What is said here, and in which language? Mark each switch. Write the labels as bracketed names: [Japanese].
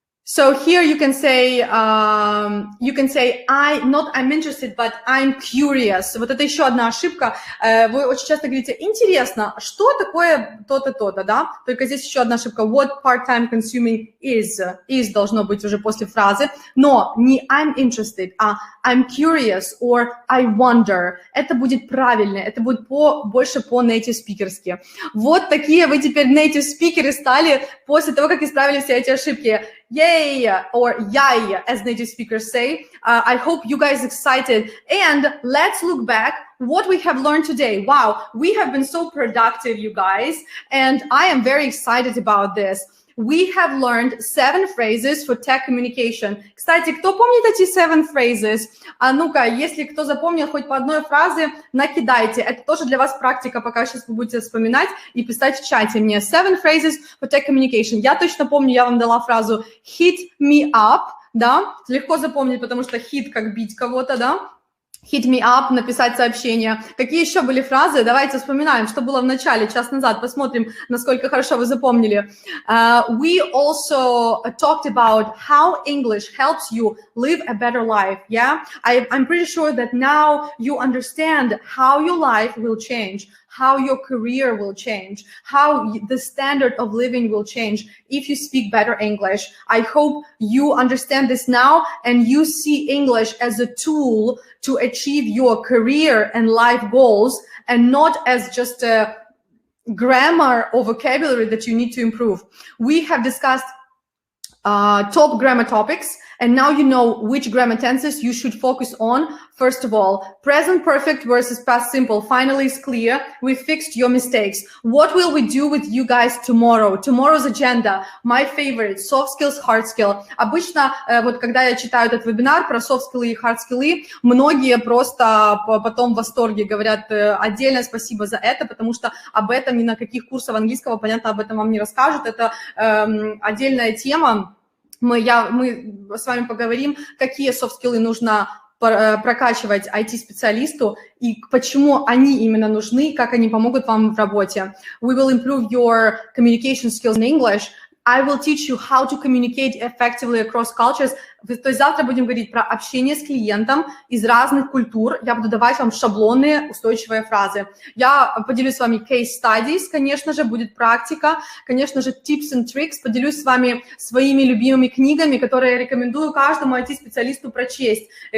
[English] So here you can say I'm interested, but I'm curious. [Russian] Вот это еще одна ошибка. Вы очень часто говорите, интересно, что такое то-то, то-то, да? Только здесь еще одна ошибка. [English] What part-time consuming is должно быть уже после фразы. [Russian] Но не [English] I'm interested, [Russian] а [English] I'm curious or I wonder. [Russian] Это будет правильно, это будет больше по native speakerски. Вот такие вы теперь [English] native speakers [Russian] стали после того, как исправили все эти ошибки. [English] Yay, or yay, as native speakers say. I hope you guys excited. And let's look back what we have learned today. Wow, we have been so productive, you guys. And I am very excited about this. We have learned 7 phrases for tech communication. [Russian] Кстати, кто помнит эти [English] 7 phrases? [Russian] А ну-ка, если кто запомнил хоть по одной фразе, накидайте. Это тоже для вас практика, пока сейчас вы будете вспоминать и писать в чате мне. [English] 7 phrases for tech communication. [Russian] Я точно помню, я вам дала фразу [English] hit me up, [Russian] да? Легко запомнить, потому что hit как бить кого-то, да? [English] Hit me up, [Russian] написать сообщение. Какие еще были фразы? Давайте вспоминаем, что было в начале, час назад. Посмотрим, насколько хорошо вы запомнили. [English] We also talked about how English helps you live a better life. Yeah, I'm pretty sure that now you understand how your life will change, how your career will change, how the standard of living will change if you speak better English. I hope you understand this now and you see English as a tool to achieve your career and life goals and not as just a grammar or vocabulary that you need to improve. We have discussed top grammar topics, and now you know which grammar tenses you should focus on. First of all, present perfect versus past simple finally is clear. We fixed your mistakes. What will we do with you guys tomorrow? Tomorrow's agenda, my favorite, soft skills, hard skill. [Russian] Обычно, вот когда я читаю этот вебинар про soft skills и hard skills, многие просто потом в восторге говорят отдельное спасибо за это, потому что об этом ни на каких курсах английского, понятно, об этом вам не расскажут. Это отдельная тема. Мы с вами поговорим, какие софт-скиллы нужно прокачивать IT-специалисту и почему они именно нужны, как они помогут вам в работе. [English] We will improve your communication skills in English. I will teach you how to communicate effectively across cultures. [Russian] То есть завтра будем говорить про общение с клиентом из разных культур. Я буду давать вам шаблонные устойчивые фразы. Я поделюсь с вами [English] case studies, [Russian] конечно же, будет практика, конечно же, [English] tips and tricks. [Russian] Поделюсь с вами своими любимыми книгами, которые я рекомендую каждому IT-специалисту прочесть.